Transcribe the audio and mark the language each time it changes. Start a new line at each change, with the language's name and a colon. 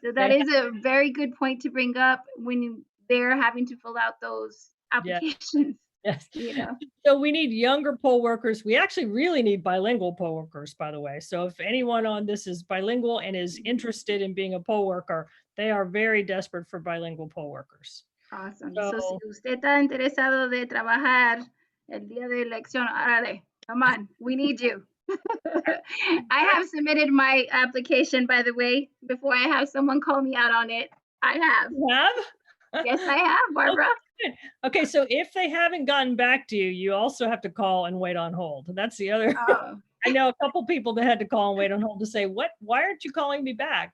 English: So that is a very good point to bring up when they're having to fill out those applications. Yes. So we need younger poll workers. We actually really need bilingual poll workers, by the way. So if anyone on this is bilingual and is interested in being a poll worker, they are very desperate for bilingual poll workers. Awesome.
Spanish: So si usted está interesado de trabajar el día de elección,
English: come on, we need you. I have submitted my application, by the way, before I have someone call me out on it. I have. You have? Yes, I have, Barbara. Okay, so if they haven't gotten back to you, you also have to call and wait on hold. That's the other. I know a couple people that had to call and wait on hold to say, why aren't you calling me back?